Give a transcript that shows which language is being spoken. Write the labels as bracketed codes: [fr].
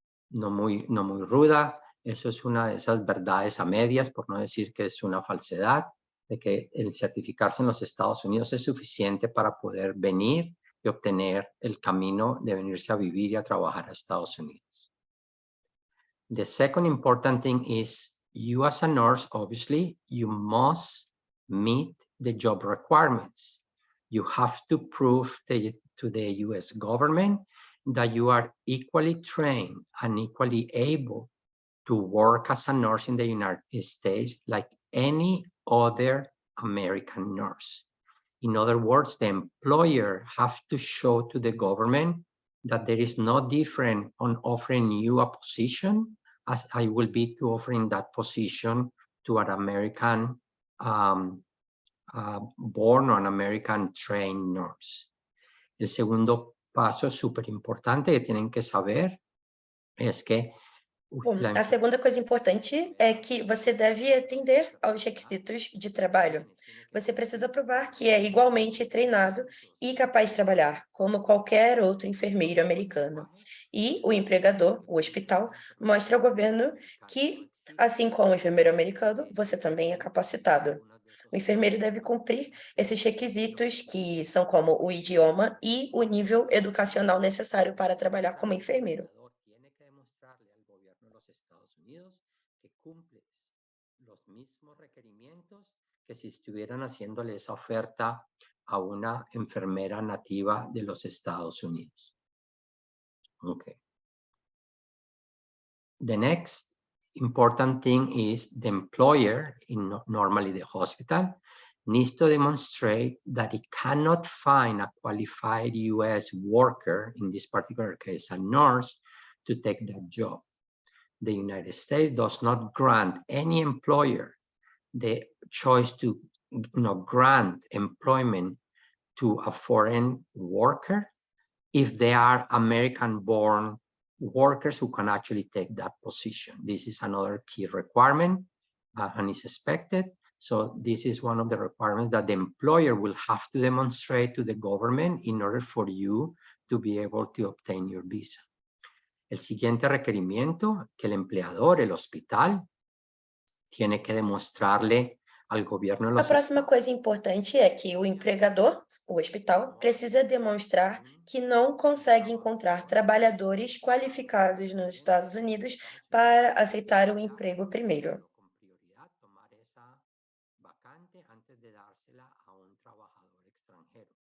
[es] no muy ruda, eso es una de esas verdades a medias, por no decir que es una falsedad, de que el certificarse en los Estados Unidos es suficiente para poder venir y obtener el camino de venirse a vivir y a trabajar a Estados Unidos. [en] The second important thing is you as a nurse, obviously, you must meet the job requirements. You have to prove to the US government that you are equally trained and equally able to work as a nurse in the United States like any other American nurse. In other words, the employer has to show to the government that there is no different on offering you a position as I will be to offering that position to an American born or an American trained nurse. [es] El segundo paso súper importante que tienen que saber es que [pt] Bom, a segunda coisa importante é que você deve atender aos requisitos de trabalho. Você precisa provar que é igualmente treinado e capaz de trabalhar, como qualquer outro enfermeiro americano. E o empregador, o hospital, mostra ao governo que, assim como o enfermeiro americano, você também é capacitado. O enfermeiro deve cumprir esses requisitos, que são como o idioma e o nível educacional necessário para trabalhar como enfermeiro. [es] Tiene que demostrarle al gobierno de los Estados Unidos que cumples los mismos requerimientos que si estuvieran haciéndole esa oferta a una enfermera nativa de los Estados Unidos. [en] Okay. The next important thing is the employer, normally the hospital, needs to demonstrate that it cannot find a qualified U.S. worker, in this particular case, a nurse, to take that job. The United States does not grant any employer the choice to grant employment to a foreign worker if they are American-born workers who can actually take that position. This is another key requirement and is expected. So this is one of the requirements that the employer will have to demonstrate to the government in order for you to be able to obtain your visa. [es] El siguiente requerimiento, que el empleador, el hospital, tiene que demostrarle al gobierno de [pt] A [es] los [pt] próxima [es] estados. [pt] coisa importante é que o empregador, o hospital, precisa demonstrar que não consegue encontrar trabalhadores qualificados nos Estados Unidos para aceitar o emprego primeiro. [es] Con prioridad, tomar esa vacante antes de dársela a un trabajador extranjero.